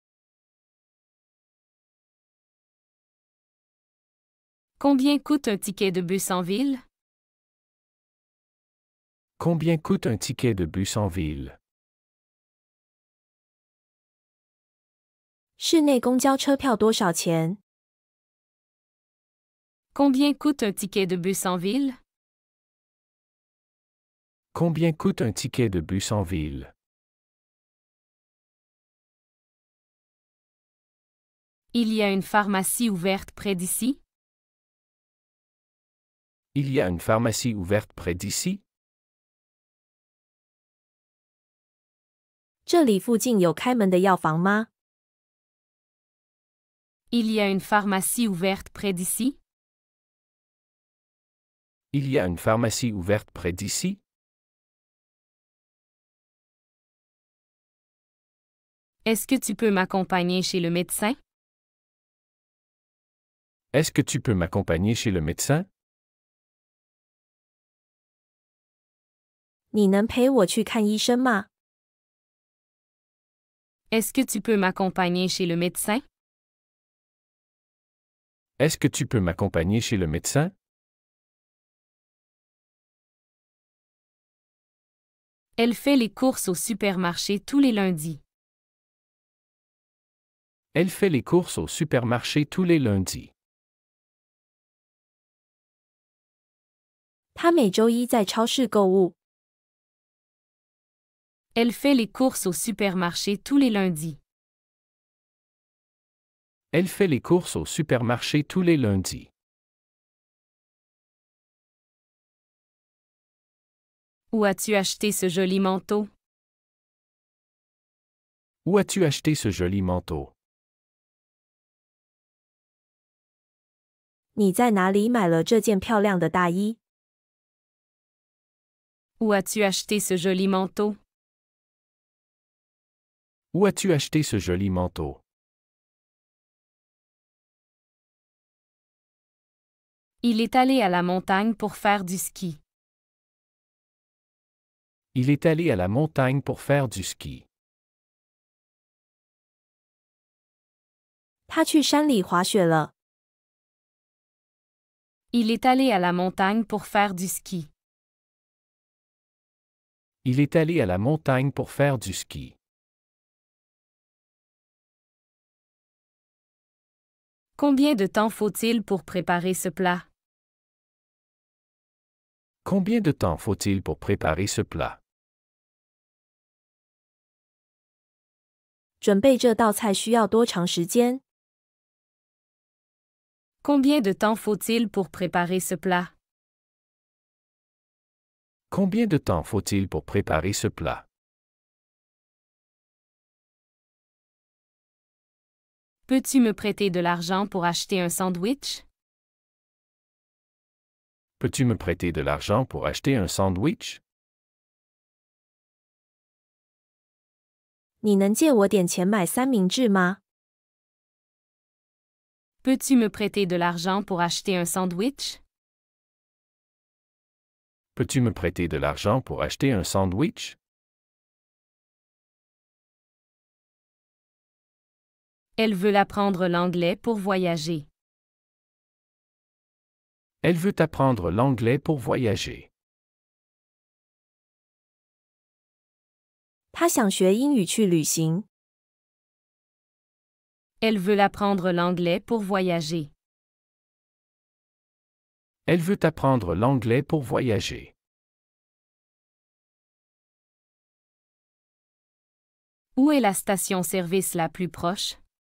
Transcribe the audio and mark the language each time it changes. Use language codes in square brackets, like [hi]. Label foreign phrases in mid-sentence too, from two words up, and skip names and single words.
[fr] Combien coûte un ticket de bus en ville? Combien coûte un ticket de bus en ville? [zh] 室内公交车票多少钱？ [fr] Combien coûte un ticket de bus en ville? Combien coûte un ticket de bus en ville? Il y a une pharmacie ouverte près d'ici? Il y a une pharmacie ouverte près d'ici? [zh] 这里附近有开门的药房吗？ [fr] Il y a une pharmacie ouverte près d'ici? Il y a une pharmacie ouverte près d'ici? Est-ce que tu peux m'accompagner chez le médecin? Est-ce que tu peux m'accompagner chez le médecin? [zh] 你能陪我去看医生吗？ [fr] Est-ce que tu peux m'accompagner chez le médecin? Est-ce que tu peux m'accompagner chez le médecin? Elle fait les courses au supermarché tous les lundis. Elle fait les courses au supermarché tous les lundis. [zh] 他每周一在超市购物。 [fr] Elle fait les courses au supermarché tous les lundis. Elle fait les courses au supermarché tous les lundis. Où as-tu acheté ce joli manteau? Où as-tu acheté ce joli manteau? [zh] 你在哪里买了这件漂亮的大衣？ [fr] Où as-tu acheté ce joli manteau? Où as-tu acheté ce joli manteau? Il est allé à la montagne pour faire du ski. Il est allé à la montagne pour faire du ski. [zh] 他去山里滑雪了。 [fr] Il est allé à la montagne pour faire du ski. Il est allé à la montagne pour faire du ski. Combien de temps faut-il pour préparer ce plat? Combien de temps faut-il pour préparer ce plat? [zh] 准备这道菜需要多长时间？ [fr] Combien de temps faut-il pour préparer ce plat? Combien de temps faut-il pour préparer ce plat? Peux-tu me prêter de l'argent pour acheter un sandwich? Peux-tu me prêter de l'argent pour acheter un sandwich? [zh] 你能借我点钱买三明治吗？ [fr] Peux-tu me prêter de l'argent pour acheter un sandwich? Peux-tu me prêter de l'argent pour acheter un sandwich? Elle veut apprendre l'anglais pour voyager. Elle veut apprendre l'anglais pour voyager. [zh] 他想学英语去旅行。 [fr] Elle veut apprendre l'anglais pour voyager. Elle veut apprendre l'anglais pour voyager. Où est la station-service la plus proche?